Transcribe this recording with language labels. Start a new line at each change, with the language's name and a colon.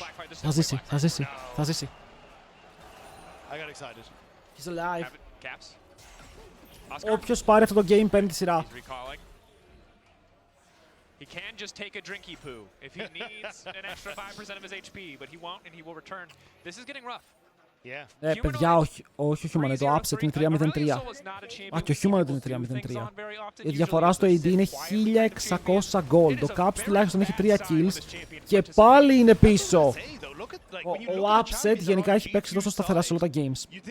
Greek: Θα ζήσει, θα ζήσει, θα ζήσει.
English: He's alive.
Greek: Όποιος πάρει αυτό το game παίρνει τη σειρά.
English: He can just take a drinky poo if he needs an extra 5% of his HP, but he won't and he will return. This is getting rough.
Greek: Παιδιά, όχι ο Humanoid, το upset είναι 3-0-3. Α, και ο Humanoid είναι 3-0-3. Η διαφορά στο AD είναι 1600 gold. Το Caps τουλάχιστον έχει 3 kills και πάλι είναι πίσω. Ο upset γενικά έχει παίξει τόσο σταθερά σε όλα τα games.